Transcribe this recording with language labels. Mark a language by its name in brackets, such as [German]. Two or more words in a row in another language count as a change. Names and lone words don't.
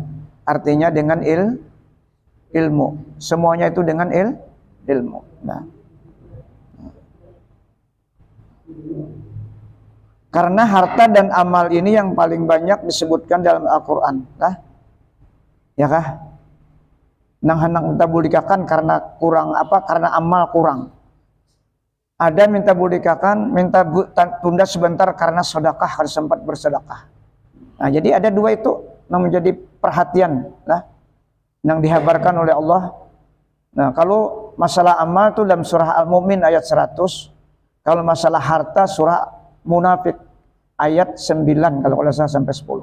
[Indonesian] Artinya dengan ilmu. Semuanya itu dengan ilmu. Nah. Karena harta dan amal ini yang paling banyak disebutkan dalam Al-Quran. Nah. Ya kah? Nang hendak minta budikakan karena kurang apa? Karena amal kurang. Ada minta budikakan, minta tunda sebentar karena sedekah, harus sempat bersedekah. Nah, jadi ada dua itu yang menjadi perhatian, nah, yang dihabarkan oleh Allah. Nah, kalau masalah amal itu dalam surah Al-Mu'min ayat 100, kalau masalah harta surah Munafik ayat 9 kalau tidak salah sampai 10.